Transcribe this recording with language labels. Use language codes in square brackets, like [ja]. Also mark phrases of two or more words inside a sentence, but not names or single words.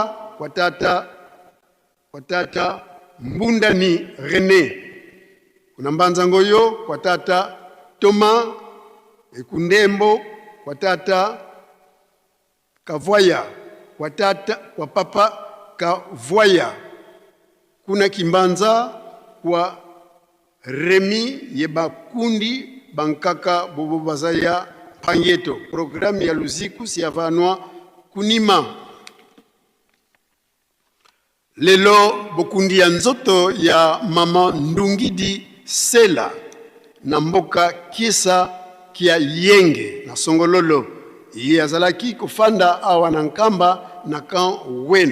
[kg] kwa tata Mbundani René kuna mbanza ngoyo kwa tata Toma Ekundembo, kwa tata Kavoya, kwa papa Kavoya. Kuna kimbanza kwa Remi Yebakundi Bankaka Bobo Bazaya Pangeto. Programu ya luziku siyavanwa kunima. [ln] Lelo bokundi ya nzoto ya mama Ndungidi Sela na mboka Kiesa kia Yenge na Songololo. Iye azalaki kufanda awa na Nkamba na kan weno.